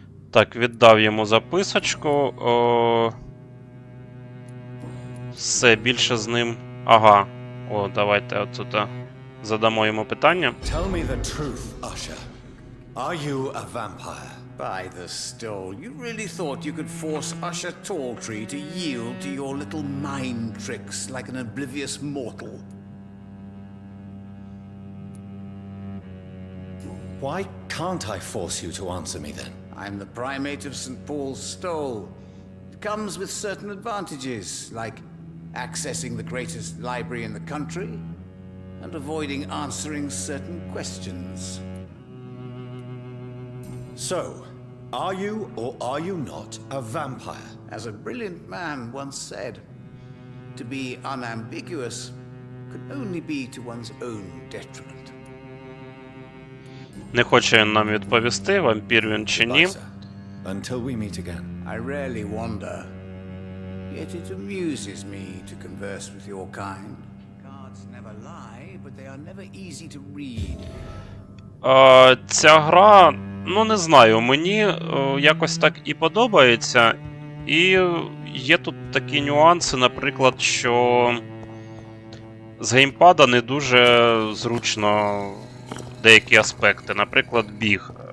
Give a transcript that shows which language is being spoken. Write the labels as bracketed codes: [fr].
[uk] Так, віддав йому записочку. Все, більше з ним... Ага. О, давайте отут задамо йому питання. [en] Tell me the truth, Usher. Are you a vampire? By the stole, you really thought you could force Usher Talltree to yield to your little mind tricks like an oblivious mortal? Why can't I force you to answer me then? I'm the primate of St. Paul's Stole. It comes with certain advantages, like accessing the greatest library in the country and avoiding answering certain questions. So, are you or are you not a vampire? As a brilliant man once said, to be unambiguous could only be to one's own detriment. [uk] Не хоче він нам відповісти, вампір він чи ні. [en] Until we meet again. I rarely wander, yet it amuses me to converse with your kind. Cards never lie, but they are never easy to read. [uk] Ця гра, ну не знаю, мені якось так і подобається. І є тут такі нюанси, наприклад, що з геймпада не дуже зручно деякі аспекти. Наприклад, біг.